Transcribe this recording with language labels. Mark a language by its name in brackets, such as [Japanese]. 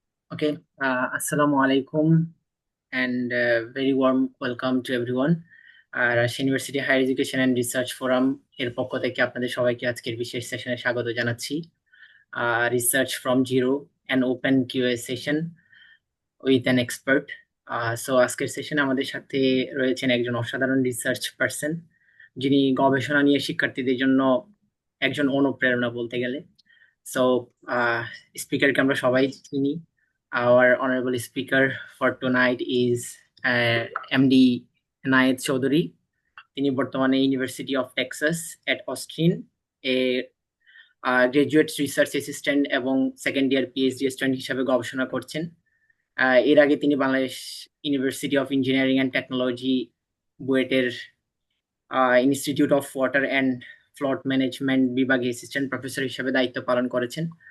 [English] Okay, Assalamu alaikum and very warm welcome to everyone. [Bangla] Rajshahi university higher education and research forum এর পক্ষ থেকে আপনাদের সবাইকে আজকের বিশেষ সেশনে স্বাগত জানাচ্ছি। [English] Research from zero an open QA session with an expert. [Bangla] So আজকের সেশনে আমাদের সাথে রয়েছেন একজন অসাধারণ রিসার্চ পার্সন, যিনি গবেষণা নিয়ে শিক্ষার্থীদের জন্য একজন অনুপ্রেরণা বলতে গেলে। সো স্পিকারকে আমরা সবাই চিনি। [English] Our honorable speaker for tonight is MD Enayet Chowdhury. [Bangla] তিনি বর্তমানে university of Texas at Austin A graduate research assistant এবং সেকেন্ড ইয়ার পিএইচডি স্টুডেন্ট হিসাবে গবেষণা করছেন। এর আগে তিনি Bangladesh university of engineering and technology বুয়েটের institute of water and flood management বিভাগে অ্যাসিস্ট্যান্ট প্রফেসর হিসেবে দায়িত্ব পালন করেছেন।